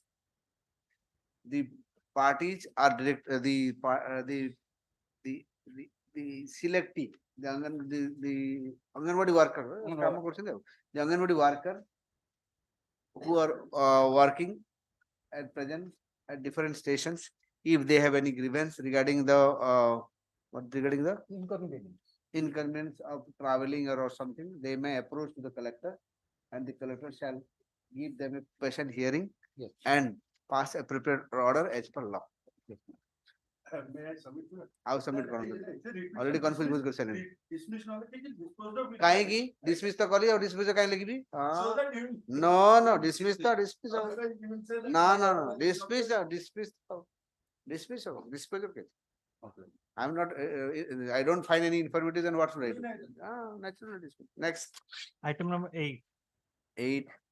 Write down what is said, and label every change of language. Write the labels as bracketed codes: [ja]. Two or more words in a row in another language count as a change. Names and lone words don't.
[en] The parties are direct, the selectee, the Anganwadi worker, the Anganwadi worker who are working at present at different stations, if they have any grievance regarding the inconvenience of traveling or something, they may approach to the collector, and the collector shall give them a patient hearing Yes. and pass a prepared order as per law. May I submit to it? I'll submit already confused with the Dismissed now, it is disposed of. [or] କାହିଁକି dismiss ତ କଲି ଆଉ dismiss କାହିଁ ଲେଖିବି [en] So that you. no dismiss Otherwise you will say that- no dismiss okay I'm not I don't find any infirmities and what should I do naturally dismiss next Item number 8. 8